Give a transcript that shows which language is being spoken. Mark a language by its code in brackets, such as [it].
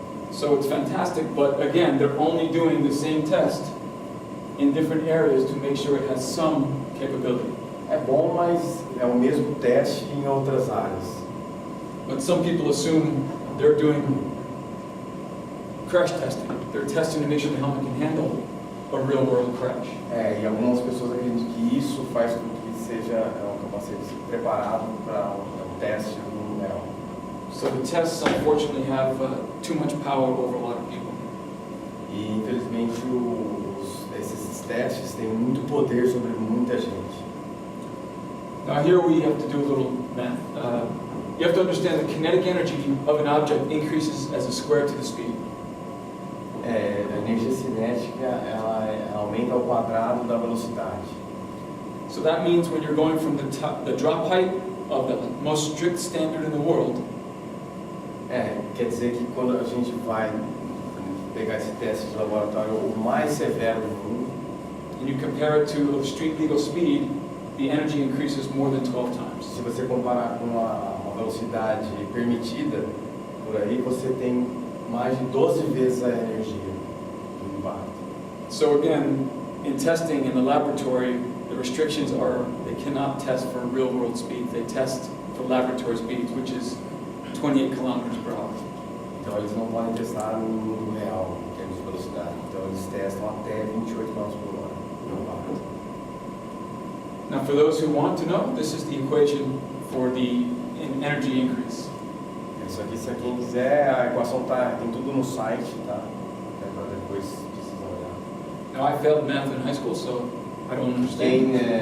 [en] So it's fantastic, but again, they're only doing the same test in different areas to make sure it has some capability. [pt] É bom, mas é o mesmo teste em outras áreas. [en] But some people assume they're doing crash testing. They're testing to make sure the helmet can handle a real-world crash. [pt] E algumas pessoas acreditam que isso faz com que seja um capacete preparado para um teste do mundo real. [en] So the tests, unfortunately, have too much power over a lot of people. [pt] E infelizmente esses testes têm muito poder sobre muita gente. [en] Now here we have to do a little math. You have to understand the kinetic energy of an object increases as a square to the speed. [pt] A energia cinética ela aumenta ao quadrado da velocidade. [en] So that means when you're going from the drop height of the most strict standard in the world, [pt] Quer dizer que quando a gente vai pegar esse teste de laboratório o mais severo do mundo, [en] and you compare it to the street legal speed, the energy increases more than 12 times. [pt] se você comparar com uma velocidade permitida, por aí você tem mais de 12 vezes a energia do impacto. [en] So again, in testing in the laboratory, the restrictions are they cannot test for real world speeds. They test for laboratory speeds, which is 28 kilometers per hour. [pt] Então eles não podem testar no mundo real em termos de velocidade. Então eles testam até 28 km por hora no impacto. [en] Now for those who want to know, this is the equation for the energy increase. [pt] Isso aqui, se quem quiser, a equação tem tudo no site, tá? Para depois precisar olhar. [en] Now I failed math in high school, so I don't understand.